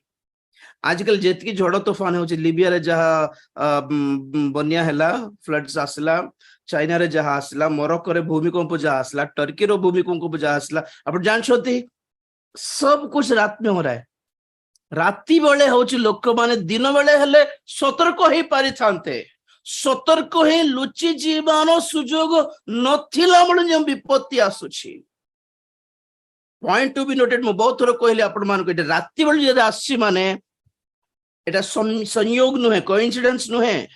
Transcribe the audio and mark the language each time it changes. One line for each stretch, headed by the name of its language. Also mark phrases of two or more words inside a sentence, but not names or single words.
Odia: ଆଜିକାଲି ଯେତିକି ଝଡ ତୋଫାନ ହଉଛି, ଲିବିଆରେ ଯାହା ବନ୍ୟା ହେଲା, ଫ୍ଲଡ୍ସ ଆସିଲା, ଚାଇନାରେ ଯାହା ଆସିଲା, ମରକ୍କୋରେ ଭୂମିକମ୍ପ ଯାହା ଆସିଲା, ଟର୍କିର ଭୂମିକମ୍ପ ଯାହା ଆସିଲା, ଆପଣ ଜାଣିଛନ୍ତି ସବୁ
Hindi: कुछ रात में हो रहा है।
Odia: ରାତି ବେଳେ ହଉଛି, ଲୋକମାନେ ଦିନ ବେଳେ ହେଲେ ସତର୍କ ହେଇ ପାରିଥାନ୍ତେ, ସତର୍କ ହେଇ ଲୁଚି ଯିବାର ସୁଯୋଗ ନଥିଲା ବେଳେ ଯେଉଁ ବିପତ୍ତି ଆସୁଛି।
English: point to be noted,
Odia: ମୁଁ ବହୁତ ଥର କହିଲି ଆପଣ ମାନଙ୍କୁ, ଏଟା ରାତି ବେଳେ ଯଦି ଆସିଛି ମାନେ এটা ସଂଯୋଗ ନୁହେଁ, କୋଇନ୍ସିଡେନ୍ସ ନୁହେଁ।